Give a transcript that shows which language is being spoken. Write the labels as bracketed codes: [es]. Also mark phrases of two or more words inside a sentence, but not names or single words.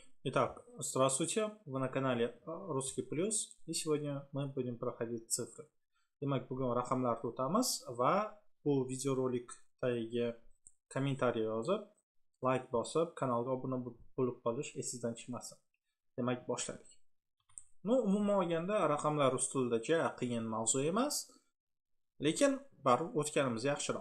[ru] Итак, здравствуйте, вы на канале Русский Плюс, и сегодня мы будем проходить цифры. [uz] Demak, bugun raqamlarni o'tamiz va bu videorolik tagiga kommentariy yozib, like bosib, kanalga obuna bo'lib qolish esingizdan chiqmasin. Demak, boshladik. Umuman olganda raqamlar ustida qiyin mavzu emas, lekin baribir o'tganimiz yaxshiroq.